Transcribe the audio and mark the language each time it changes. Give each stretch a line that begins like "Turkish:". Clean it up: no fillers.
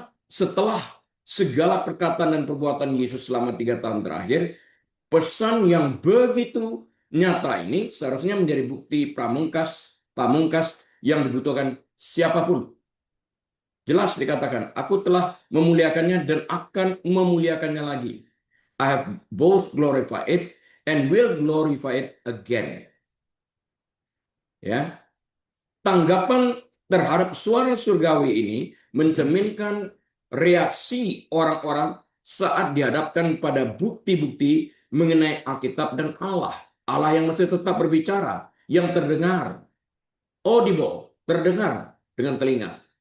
Indonesian: Setelah segala perkataan dan perbuatan Yesus selama 3 tahun terakhir, pesan yang begitu nyata ini seharusnya menjadi bukti pamungkas yang dibutuhkan siapapun. Jelas dikatakan, aku telah memuliakannya dan akan memuliakannya lagi.
English: I have both glorified it and will glorify it again.
Indonesian: Ya, tanggapan terhadap suara surgawi ini mencerminkan reaksi orang-orang saat dihadapkan pada bukti-bukti mengenai Alkitab dan Allah. Allah yang masih tetap berbicara, yang terdengar, audible, terdengar dengan telinga.